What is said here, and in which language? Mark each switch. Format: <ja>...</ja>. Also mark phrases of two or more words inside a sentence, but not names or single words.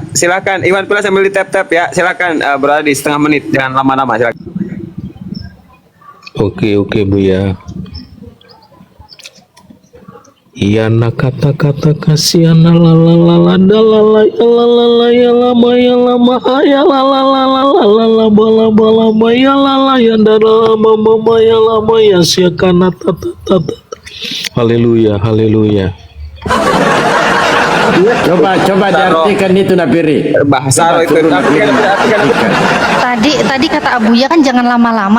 <id>Silakan Iwan Pila sambil di tap ya. Silakan Bro Adi setengah menit, jangan lama-lama silakan. Oke Bu ya. Iya nak kata-kata kasihan la la la la la la la la la ya lama ya lama ya la la la la la la la bala bala ya la la ya dara mama ya lama ya siakana tata. Haleluya. Coba diartikan itu Nafiri. Bahasa itu. Tadi kata Abuya kan jangan lama-lama.</id>